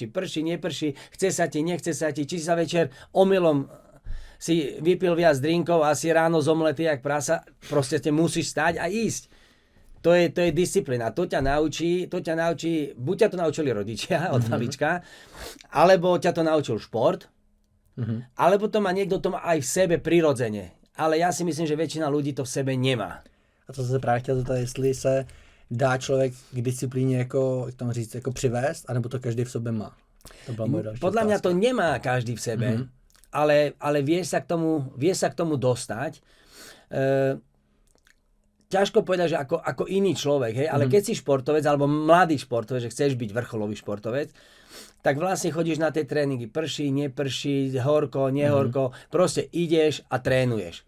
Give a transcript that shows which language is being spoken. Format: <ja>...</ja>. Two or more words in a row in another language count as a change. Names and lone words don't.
<sk>Či prší, neprší, chce sa ti, nechce sa ti, či sa večer omylom si vypil viac drinkov a si ráno zomletý jak prasa, proste te musíš stať a ísť. To je disciplína. To ťa naučí, buď ťa to naučili rodičia od malička, alebo ťa to naučil šport, alebo to má niekto to má aj v sebe prirodzene. Ale ja si myslím, že väčšina ľudí to v sebe nemá.</sk> <cs>A to se právě chtěl zeptat, jestli se dá člověk k disciplíně jako, jak tomu říct, jako přivést, anebo to každý v sobě má? To byla moje další</cs> <sk>Podľa mňa</sk> <cs>otázka.</cs> <sk>to nemá každý v sebe, ale vie sa k tomu dostať. Ťažko povedať, že ako iný človek, hej, ale keď si športovec, alebo mladý športovec, že chceš byť vrcholový športovec, tak vlastne chodíš na tie tréningy, prší, neprší, horko, nehorko, proste ideš a trénuješ.</sk>